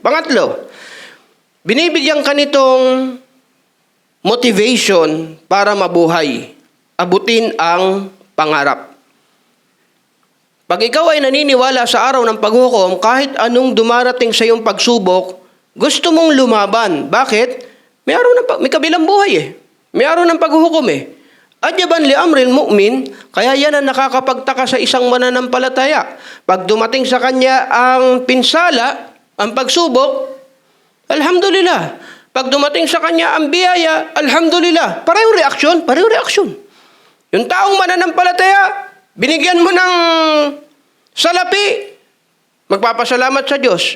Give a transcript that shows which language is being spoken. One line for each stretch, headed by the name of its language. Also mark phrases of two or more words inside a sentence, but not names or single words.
Filipino: Pangatlo, binibigyan ka nitong motivation para mabuhay. Abutin ang pangarap. Pag ikaw ay naniniwala sa araw ng paghuhukom, kahit anong dumarating sa iyong pagsubok, gusto mong lumaban. Bakit? May kabilang buhay eh. May araw ng paghuhukom eh.
Arabic: عجبا لأمر المؤمن,
Filipino: kaya yan ang nakakapagtaka sa isang mananampalataya. Pag dumating sa kanya ang pinsala, ang pagsubok, alhamdulillah. Pag dumating sa kanya ang biyaya, alhamdulillah. Parehong reaksyon. Yung taong mananampalataya, binigyan mo ng salapi, magpapasalamat sa Diyos.